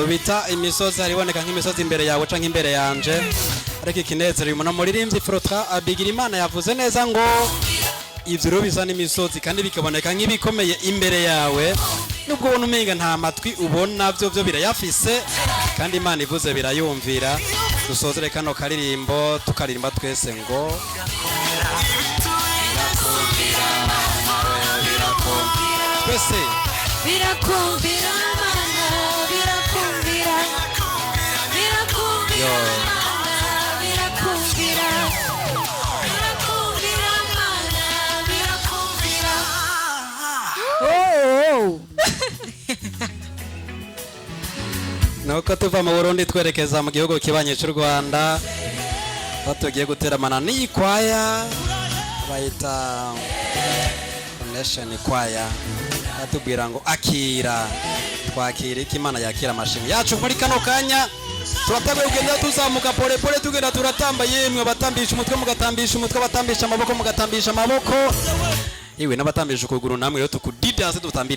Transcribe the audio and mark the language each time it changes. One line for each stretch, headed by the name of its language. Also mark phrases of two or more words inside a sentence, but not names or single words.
Rundi: bita imisozi hariboneka nk'imisozi imbere yawe canke imbere yanje ariko ikinezero umuntu muririmbyi Frotra abigira Imana yavuze neza ngo ivyo rero bisa n'imisozi kandi bikaboneka nk'ibikomeye imbere yawe nubwo ubona umenga nta matwi ubona byo birayafise kandi Imana ivuze birayumvira dusozere kano karirimbo tukaririmba twese ngo twese birakumvira Mana birakumvira birakumvira Mana birakumvira birakumvira Mana birakumvira nuko tuva mu Burundi twerekeza mu gihugu kibanye cy'u Rwanda aho tugiye guteramana n'ikwaya bayita Nation Choir atubwira ngo akira twakira iki Imana yakira amashimwe yacu muri kano kanya turatabe kugenda tuzamuka pole pole tugenda turatamba yemwe batambisha umutwe mugatambisha umutwe batambisha amaboko mugatambisha amaboko iwe n'abatambisha ukuguru namwe yo tukudidanse dutambira